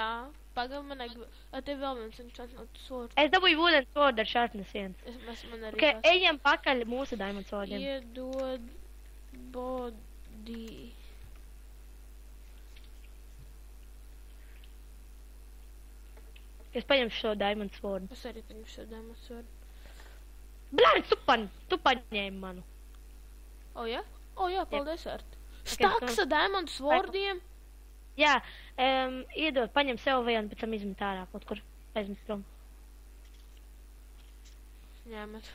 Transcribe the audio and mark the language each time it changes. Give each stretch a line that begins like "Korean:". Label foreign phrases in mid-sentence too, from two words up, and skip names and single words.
Latvian: Pagav, man tev vēl viens enchantnots sword. Es dabūju
English: wooden sword
Latvian: ar sharpness 1. Man arī Ok, ejam pakaļ mūsu diamond swordiem. Iedod body. Es paņemšu šo
English: diamond sword.
Latvian: Es arī paņemšu šo
English: diamond sword.
Latvian: Blāri, tu paņēmi manu. Jā? Jā, paldies, Art. Staks ar diamond swordiem? Jā, iedod, paņem sev vienu, pēc tam izmet ārā kaut kur. Aizmet prom. Ņemat.